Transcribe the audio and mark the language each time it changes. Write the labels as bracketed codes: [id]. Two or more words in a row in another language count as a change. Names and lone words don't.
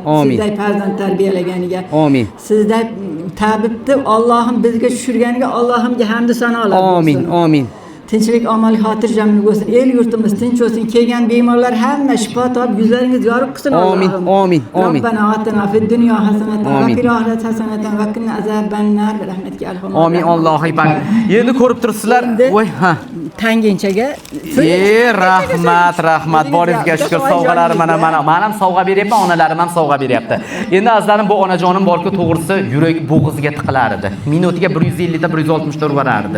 [uz] Sizday farzand tarbiyalaganiga. Sizday tabibni Allohim bizga tushirganiga Allohimga hamd sanolar bo'lsin. Amin. Tinchlik, omonlik, xotirjamlik bo'lsin. El yurtimiz tinch bo'lsin. Kelgan bemorlar hamma shifo topib, yuzlaringiz yorug' qilsin Allohim. Amin. [ar] ربنا آتنا في الدنيا حسنة وفي الآخرة حسنة وقنا عذاب النار برحمتك أرحم. [uz] Amin. [ar] الله أكبر. [uz] Endi ko'rib turibsizlar. Voy, ha. Tangenchaga rahmat boringizga shukr. Sovg'alar mana ham sovg'a beryapman, onalarim ham sovg'a beryapti. Endi azlarim bu onajonim borku, to'g'risi yurak bo'g'ziga tiqilar edi. Minutiga 150 ta 160 ta urardi.